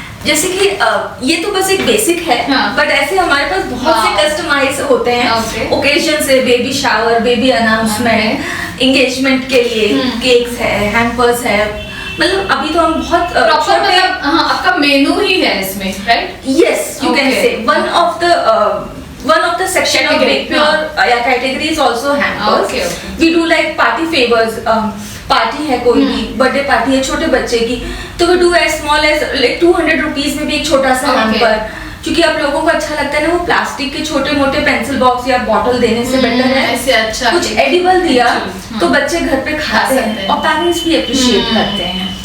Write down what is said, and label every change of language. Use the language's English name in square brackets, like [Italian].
[Hindi] जैसे कि ये तो बस एक बेसिक है, बट ऐसे हमारे पास बहुत से कस्टमाइज होते हैं ओकेजन से, baby shower, baby announcement, engagement के लिए केक्स है, हैम्पर्स है। मतलब अभी तो हम बहुत प्रॉपर मतलब आपका मेनू ही है इसमें, right? [English] Yes, you can say one of the section of Bake Pure category is also hampers. We do like party favors. [Hindi] Party है कोई भी, बर्थडे पार्टी है छोटे बच्चे की, तो [English] we do as small as like [Hindi] 200 rupees में भी एक छोटा सा हैम्पर। क्योंकि आप लोगों को अच्छा लगता है ना वो प्लास्टिक के छोटे मोटे पेंसिल बॉक्स या बॉटल देने से बेटर है ऐसे अच्छा कुछ एडिबल दिया तो बच्चे घर पे खाते हैं और पेरेंट्स भी अप्रिशिएट करते हैं,